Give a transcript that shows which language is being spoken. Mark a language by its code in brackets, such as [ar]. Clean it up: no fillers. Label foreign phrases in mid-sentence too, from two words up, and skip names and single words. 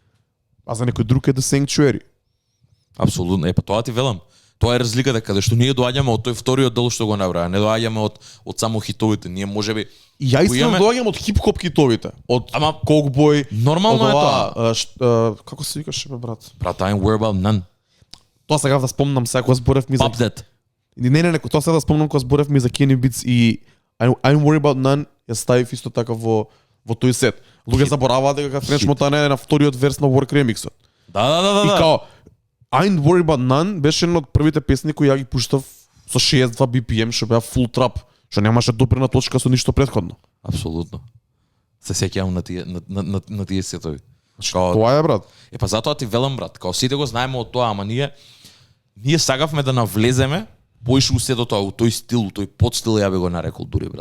[mk] А за некој друг е The Sanctuary. Апсолутно. Па тоа ти велам. Тоа е разликата каде што ние доаѓаме од тој вториот дел што го набраа, не доаѓаме од само хитовите. Ние можеби И ја истина имаме- доаѓам од хип-хоп хитовите, од Ама Cockboy, нормално е тоа. Како се викаше бе брат? Брат, I'm worried about none. Тоа сега да спомнам сега кога зборев ми за Pop that. Не, тоа сега да спомнам кога зборев ми за Kenny Beats и I'm worried about none, ја ставив исто така во тој сет. Луѓе забораваат дека Френч Хит. Мотана е на вториот верс на Work Remix-от. Да. И као I'm worried about none беше една од првите песни кои ја ги пуштав со 62 BPM, што беа [en] full trap, [mk] што немаше допрена точка со ништо претходно. Апсолутно. Се сеќавам на тие сетови. Као, Тоа е брат. па затоа ти велам брат, као сите го знаеме од тоа, ама ние сагавме да навлеземе поише у сето тоа, у тој стил, у тој подстил ја би го нарекол дури брат.